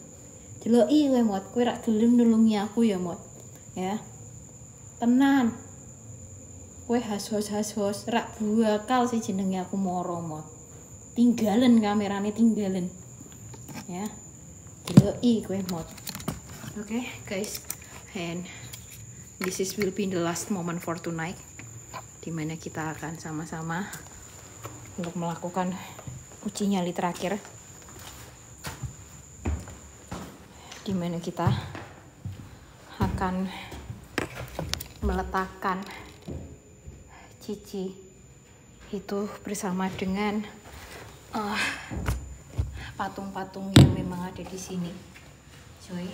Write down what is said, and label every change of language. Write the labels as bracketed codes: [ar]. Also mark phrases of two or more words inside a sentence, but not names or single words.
[jv] Deloki kowe Mot, kowe rak gelem nulungi aku ya Mot. Ya. Tenan. Kowe has-hos rak bakal sih jenenge aku moro Mot. Tinggalen kamerane tinggalin. Ya. Deloki kowe Mot. [en] Oke, guys. And this will be the last moment for tonight, [id] dimana kita akan sama-sama untuk melakukan uji nyali terakhir, dimana kita akan meletakkan Cici itu bersama dengan patung-patung yang memang ada di sini, cuy.